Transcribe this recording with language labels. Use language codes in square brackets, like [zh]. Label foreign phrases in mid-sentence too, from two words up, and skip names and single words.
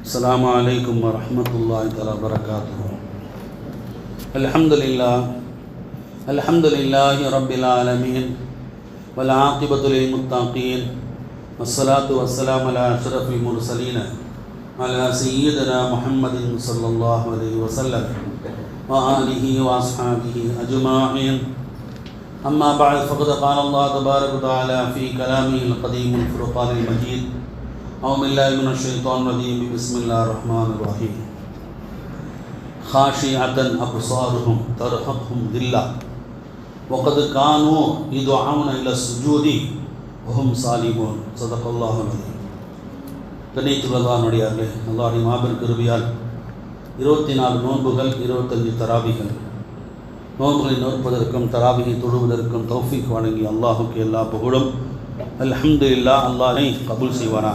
[ar] السلام عليكم ورحمة الله تعالى وبركاته. الحمد لله رب العالمين والعاقبة للمتقين والصلاة والسلام على أشرف المرسلين على سيدنا محمد صلى الله عليه وسلم وآله وأصحابه أجمعين. أما بعد فقد قال الله تبارك وتعالى في كلامه القديم الفرقان المجيد أعوذ بالله من الشيطان الرجيم بسم الله الرحمن الرحيم. خاشعة أبصارهم ترهقهم ذلة وقد كانوا يدعون إلى السجود وهم سالمون. صدق الله العظيم. [ta] கண்ணியத்துள்ளதானுடைய அல்லாஹ்வுடைய மாபெரும் கிருபையால் 24 நோன்புகள், 25 தராபிகள், நோன்புகளை நோற்பதற்கும் தராபிகை தொழுவதற்கும் தௌஃபீக் வழங்கி அல்லாஹுக்கு எல்லா புகழும். அல்ஹம்துலில்லாஹ். அல்லாஹை கபூல் செய்வானாக.